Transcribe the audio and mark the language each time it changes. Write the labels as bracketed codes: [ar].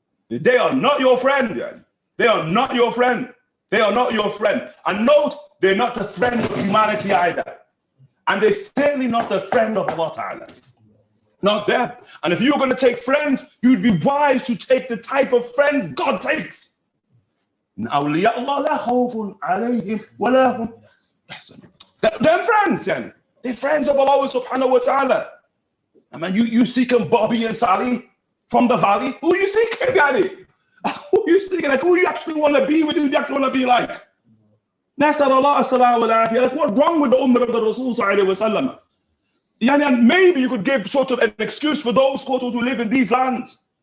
[en] They are not your friend. Yani. They are not your friend. They are not your friend. And note, they're not the friend of humanity either. And they're certainly not the friend of Allah Ta'ala. Not them. And if you're going to take friends, you'd be wise to take the type of friends God takes. [ar] أولياء الله لا خوف عليهم ولا هم يحزنون. [en] Them friends, yani. They're friends of Allah subhanahu wa ta'ala. I mean, you seeking Bobby and Sally from the valley? Who are you seeking, yani? Who are you seeking? Like, who you actually want to be with? Who you actually want to be like? Nasar Allah as-salamu alayhi. Like, what's wrong with the ummah of the Rasul sallallahu alayhi wa sallam? Yani, and maybe you could give sort of an excuse for those who live in these lands.